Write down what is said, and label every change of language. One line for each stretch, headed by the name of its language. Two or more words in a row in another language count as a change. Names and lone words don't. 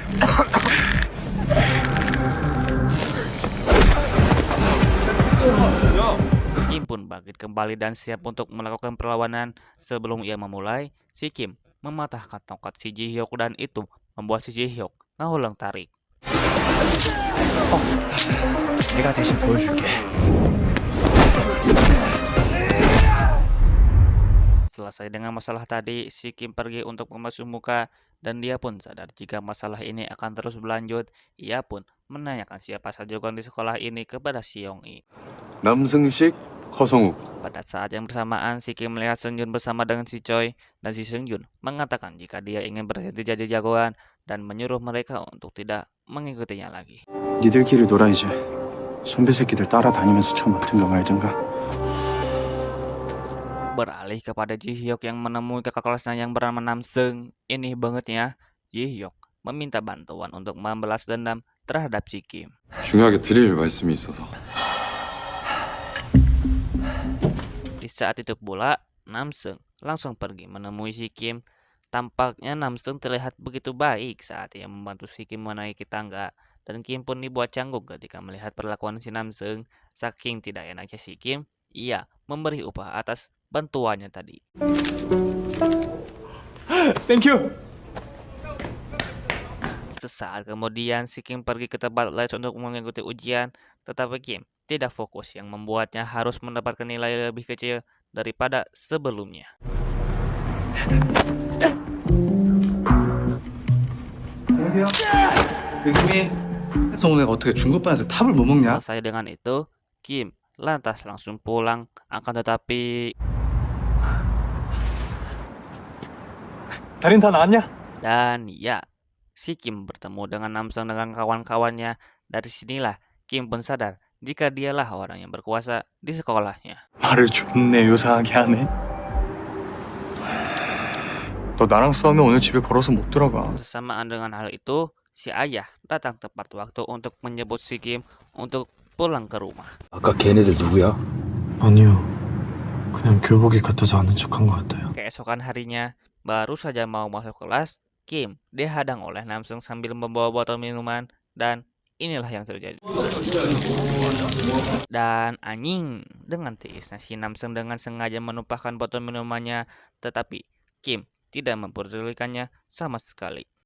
Indonesian: Kim pun bangkit kembali dan siap untuk melakukan perlawanan. Sebelum ia memulai, si Kim mematahkan tongkat si Ji-hyuk dan itu membuat si Ji-hyuk ngahulang tarik.
Korean: 내가 대신 보여줄게.
Indonesian: Selesai dengan masalah tadi, si Kim pergi untuk membasuh muka dan dia pun sadar jika masalah ini akan terus berlanjut. Ia pun menanyakan siapa sajukan di sekolah ini kepada si Yong-i.
Korean: 남승식, 허성욱.
Indonesian: Pada saat yang bersamaan, si Kim melihat Seung-jun bersama dengan si Choi dan si Seung-jun mengatakan jika dia ingin berhenti jadi jagoan dan menyuruh mereka untuk tidak mengikutinya lagi.
Korean: 니들끼리 놀아 이제. 선배 새끼들 따라다니면서 처먹든가 말든가.
Indonesian: Beralih kepada Ji-hyuk yang menemui kakak kelasnya yang bernama Nam-seung. Ini bangetnya, Ji-hyuk meminta bantuan untuk membalas dendam terhadap si Kim.
Korean: 중요하게 드릴 말씀이 있어서.
Indonesian: Di saat itu pula, Nam-seung langsung pergi menemui si Kim. Tampaknya Nam-seung terlihat begitu baik saat ia membantu si Kim menaiki tangga. Dan Kim pun dibuat canggung ketika melihat perlakuan si Nam-seung. Saking tidak enaknya si Kim, ia memberi upah atas bantuannya tadi.
English: Thank you.
Indonesian: Sesaat kemudian, si Kim pergi ke tempat les untuk mengikuti ujian, tetapi Kim tidak fokus yang membuatnya harus mendapatkan nilai lebih kecil daripada sebelumnya.
Korean: 느낌이 그래서 오늘 어떻게 중급반에서 탑을 못 먹냐?
Indonesian: Selesai dengan itu, Kim lantas langsung pulang, akan tetapi
Korean: 달인 다 나왔냐?
Indonesian: dan ya, si Kim bertemu dengan Nam-seung dengan kawan-kawannya. Dari sinilah Kim pun sadar jika dialah orang yang berkuasa di sekolahnya.
Korean: 말을 존내 요상하게 하네. 너 나랑 싸우면 오늘 집에 걸어서 못 들어가.
Indonesian: Bersamaan dengan hal itu, si ayah datang tepat waktu untuk menyebut si Kim untuk pulang ke rumah.
Korean: 아까 걔네들 누구야? 아니요. 그냥 교복이 같아서 아는 척한 것 같아요.
Indonesian: Keesokan harinya, baru saja mau masuk kelas, Kim dihadang oleh Nam-seung sambil membawa botol minuman dan inilah yang terjadi. Dan anjing, dengan tiisnya si Nam-seung dengan sengaja menumpahkan botol minumannya, tetapi Kim tidak mempedulikannya sama sekali.